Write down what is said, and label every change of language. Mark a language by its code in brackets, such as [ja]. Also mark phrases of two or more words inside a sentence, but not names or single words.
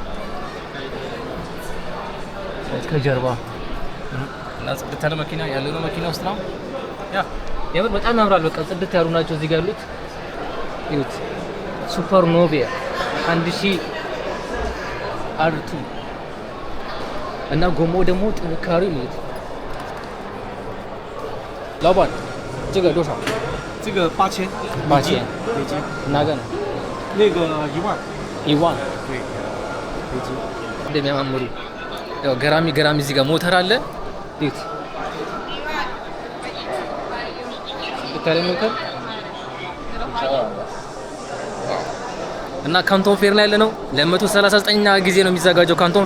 [am] ከጀርባ እና ጽድት ያለ መኪና ያለነው መኪና ውስጥ ነው ያ የምር በጣም ያምራል በቃ ጽድት ያሉ ናቸው እዚህ ጋር ያሉት ይዩት ሱፐር ኖቪያ 1000 R2 እና ጎማው ደግሞ ጥንካሬው ይዩት [zh] 老板这个多少这个8000美金哪个呢那个10000对美金 [am] እንደሚያማምሩ ያው ገራሚ እዚህ ጋር ሞተር አለ ዲት ይታለ ሞተር እና ካንቶን ፌር ላይ ያለነው ለ139ኛ ጊዜ ነው የሚዘጋጀው ካንቶን